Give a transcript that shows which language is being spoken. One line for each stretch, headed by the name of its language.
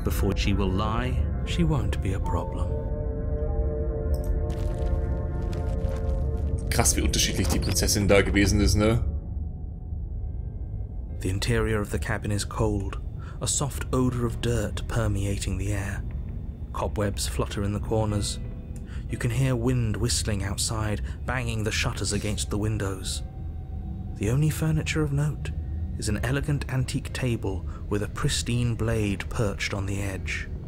English: Before she will lie, she won't be a problem.
German: Krass, wie unterschiedlich die Prinzessin da gewesen ist, ne?
English: The interior of the cabin is cold, a soft odour of dirt permeating the air. Cobwebs flutter in the corners. You can hear wind whistling outside, banging the shutters against the windows. The only furniture of note is an elegant antique table with a pristine blade perched on the edge.